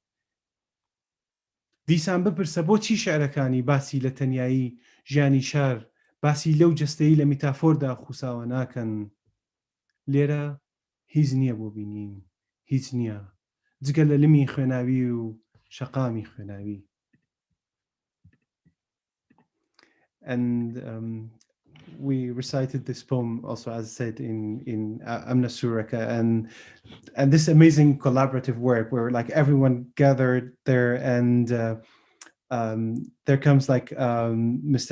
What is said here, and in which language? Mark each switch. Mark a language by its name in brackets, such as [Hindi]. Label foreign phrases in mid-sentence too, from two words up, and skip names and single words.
[Central Kurdish] دیسان بپرسە بۆچی شێعرەکانی باسی لە تەنیایی ژیانی شار باسی لەو جەستەیی لە میتافۆردا خوساوە ناکەن لێرە هیچ نییە بۆ بینین هیچ نییە جگە لە لمی خوێناوی و شەقامی خوێناوی. [English] And we recited this poem also, as said, in Amna Suraka, and this amazing collaborative work where like everyone gathered there, and there comes like Mr.